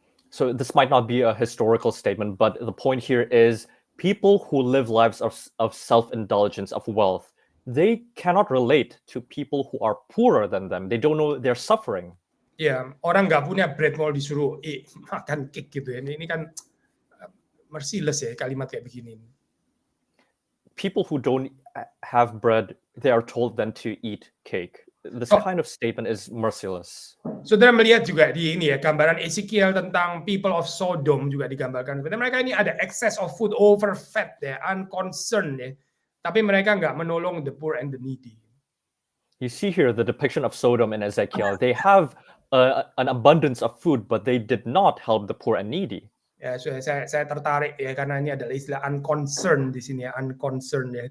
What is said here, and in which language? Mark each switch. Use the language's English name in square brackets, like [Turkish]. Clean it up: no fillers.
[English] So this might not be a historical statement, but the point here is people who live lives of self-indulgence, of wealth, they cannot relate to people who are poorer than them. They don't know they're suffering. [Indonesian] Ya, orang nggak punya bread mau disuruh makan cake gitu ya. Ini kan merciless ya kalimat kayak begini. [English] People who don't have bread, they are told then to eat cake. This kind of statement is merciless. [Indonesian] Saudara melihat juga di ini ya gambaran Ezekiel tentang [English] people of Sodom [Indonesian] juga digambarkan. Mereka ini ada [English] excess of food, [Indonesian] overfed ya, unconcerned ya. Tapi mereka nggak menolong [English] the poor and the needy. You see here the depiction of Sodom and Ezekiel. They have an abundance of food, but they did not help the poor and needy. [Indonesian] Ya, saya tertarik ya karena ini adalah istilah unconcerned di sini ya, unconcerned ya.